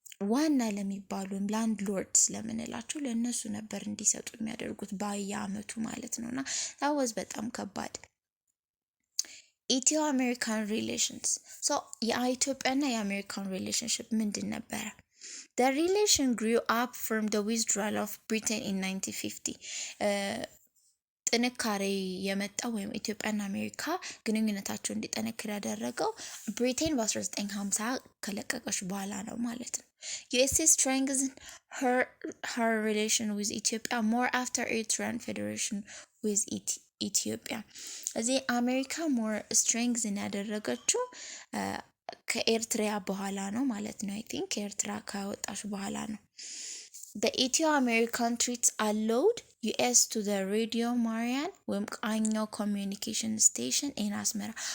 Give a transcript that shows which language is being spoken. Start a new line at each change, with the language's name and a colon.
Amharic: ዋና ለሚባሉ ላንድ ሎርድስ ለምንላቸው ለነሱ ነበር እንዲሰጡ የሚያደርጉት በየአመቱ ማለት ነውና ታወዝ በጣም ከባድ። ኢትዮ አሜሪካን ሪሌሽንስ ሶ የኢትዮጵያና የአሜሪካን ሪሌሽንሺፕ ምንድን ነበረ?
English: The relation grew up from the withdrawal of Britain in 1950.
Amharic: ጥንካሬ የመጣው ወይም ኢትዮጵያና አሜሪካ ግንኙነታቸው እንዲጠነክር ያደረገው ብሪቴን በ1950 ከለቀቀች በኋላ ነው ማለት ነው።
English: USA strengthened her relation with Ethiopia more after Eritrean federation with Ethiopia.
Amharic: እዚህ አሜሪካ more strengthen ያደረገችው ከኤርትራ በኋላ ነው ማለት ነው።
English: I think
Amharic: ኤርትራ ከወጣች በኋላ ነው።
English: The Ethio-American treaty allowed US to the Radio Marian ወይም ቃኘው communication station in Asmara.